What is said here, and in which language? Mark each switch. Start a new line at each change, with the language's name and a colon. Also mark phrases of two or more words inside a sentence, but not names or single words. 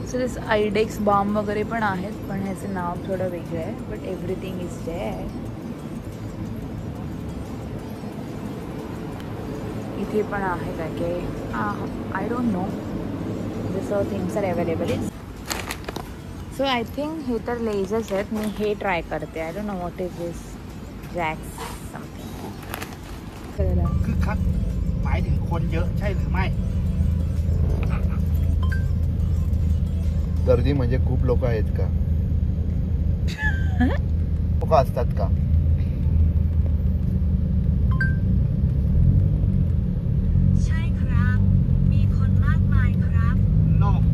English: so this
Marathi: आयडेक्स बाम वगैरे पण आहेत, पण ह्याचं नाव थोडं वेगळं आहे,
English: but everything is there.
Marathi: इथे पण आहे काय काय,
English: I don't know,
Marathi: जसं
English: things are available is. so I think
Marathi: हे तर लेझर्स आहेत. मी हे ट्राय करते.
English: I don't know what is this, Jacks something.
Thai: คึกคักหมายถึงคนเยอะใช่หรือไม่
Marathi: गर्दी म्हणजे खूप लोक आहेत का? लोक असतात का? no